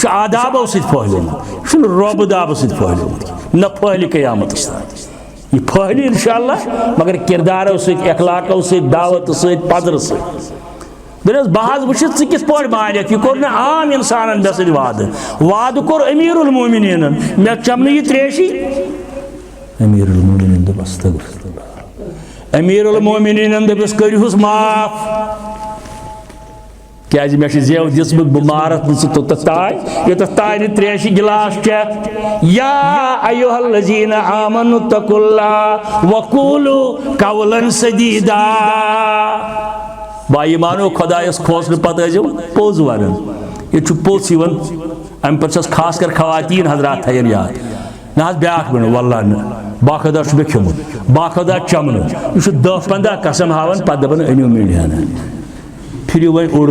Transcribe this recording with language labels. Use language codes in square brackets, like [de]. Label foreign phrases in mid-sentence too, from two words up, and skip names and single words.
[ks] چھُ آدابو سۭتۍ پھٔہلیومُت یہِ چھُنہٕ رۄبہٕ دابہٕ سۭتۍ پھٔہلیومُت نہ پھٔہلہِ قیامتس تام یہِ پھٔہلہِ انشاءاللہ مگر کِردارو سۭتۍ اخلاقو سۭتۍ دعوتہٕ سۭتۍ پدرٕ سۭتۍ دپیس بہٕ حظ وٕچھِ ژٕ کِتھ پٲٹھۍ مانکھ یہِ کوٚر نہٕ عام اِنسانن مےٚ سۭتۍ وعدٕ کوٚر امیر المومنیٖنن مےٚ چٮ۪مہٕ نہٕ یہِ تریشی امیر المومنین دوٚپ استغفر امیر المومنین دوٚپُس کٔرۍہُس معاف کیٛازِ مےٚ چھِ زیو دِژمٕژ بہٕ مارتھ نہٕ ژٕ توٚتتھ تانۍ یوٚتتھ تانۍ نہٕ تریشہِ گِلاس چٮ۪کھ [ar] یا ایُہا الذیٖنَ آمنوا اتقوا اللہ وقولوا قولا سدیدا [ks] با ایمانو خۄدایس کھوژنہٕ پتہٕ ٲسۍزیو پوٚز ونان ییٚتہِ چھُ پوٚژھ یِوان امہِ پتہٕ چھس خاص کر خواتیٖن حضرات تھاین یاد نہ حظ بیٛاکھ ونان واللہ نہٕ باخدا چھُ مےٚ کھیوٚمُت باخدا چمنہٕ یہِ چھُ 10-15 قسم ہاوان پتہٕ دپان أنِو مِنڈیانا پھِرِو وۄنۍ اوٚڑ